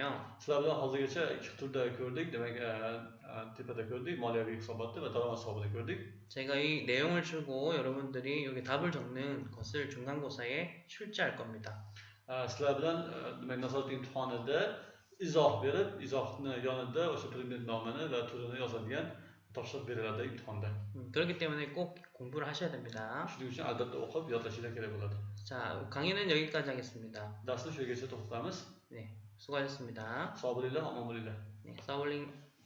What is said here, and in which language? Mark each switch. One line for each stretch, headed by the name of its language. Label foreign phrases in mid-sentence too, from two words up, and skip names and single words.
Uzbek: Sizlar bilan hozirgacha ikki turda ko'rdik. Demak, tepada ko'rdik, moliyaviy hisobotni va daromad hisobini ko'rdik.
Korean: 제가 이 내용을 주고 여러분들이 여기 답을 적는 것을 중간고사에 출제할 겁니다.
Uzbek: Sizlar bilan demak nazorat imtihonida izoh berib, izohni yonida o'sha predmet nomini va turini yozadigan topshiriq beriladi imtihonda.
Korean: 그렇기 때문에 꼭 공부를 하셔야 됩니다.
Uzbek: Shuning uchun albatta o'qib yodlashinglar kerak bo'ladi.
Korean: 자, 강의는 여기까지 하겠습니다.
Uzbek: Darsni shu yergacha to'xtatamiz.
Korean: 네, 수고하셨습니다.
Uzbek: Sog' bo'linglar, omon bo'linglar.
Korean: 네, 서울링